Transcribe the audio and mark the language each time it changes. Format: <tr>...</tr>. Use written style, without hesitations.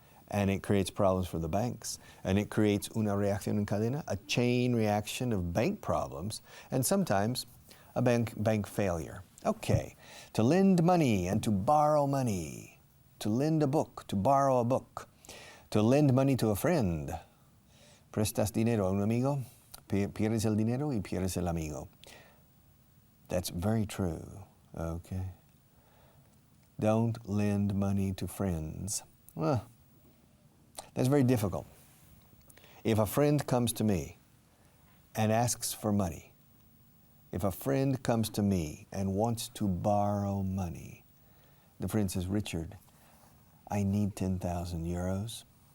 <en>And it creates problems for the banks. And it creates</en> <es>una reacción en cadena,</es> <en>a chain reaction of bank problems, and sometimes a bank failure. Okay, to lend money and to borrow money, to lend a book, to borrow a book, to lend money to a friend.</en> <es>Prestas dinero a un amigo, pierdes el dinero y pierdes el amigo.</es> <en>That's very true, okay? Don't lend money to friends. Well, that's very difficult. If a friend comes to me and asks for money, if a friend comes to me and wants to borrow money, the friend says, Richard, I need 10,000 euros.</en>